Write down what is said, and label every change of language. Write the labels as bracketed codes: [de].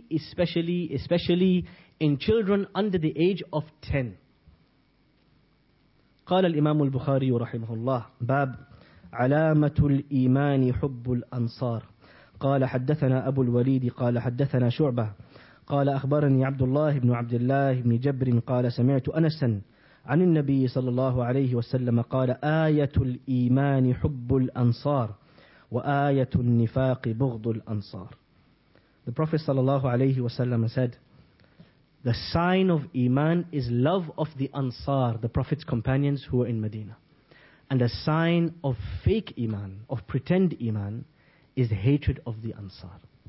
[en] Especially in children under the age of 10. [ar] قال الإمام البخاري رحمه الله باب علامة الإيمان حب الأنصار. قال حدثنا أبو الوليد قال حدثنا شعبة قال أخبرني عبد الله بن عبد الله بن جبر قال سمعت أنسا عن النبي صلى الله عليه وسلم قال آية الإيمان حب الأنصار وآية النفاق بغض الأنصار. [en] The Prophet [ar] صلى الله عليه وسلم [en] said, the sign of iman is love of the Ansar, the Prophet's companions who were in Medina. And the sign of fake iman, of pretend iman, is hatred of the Ansar.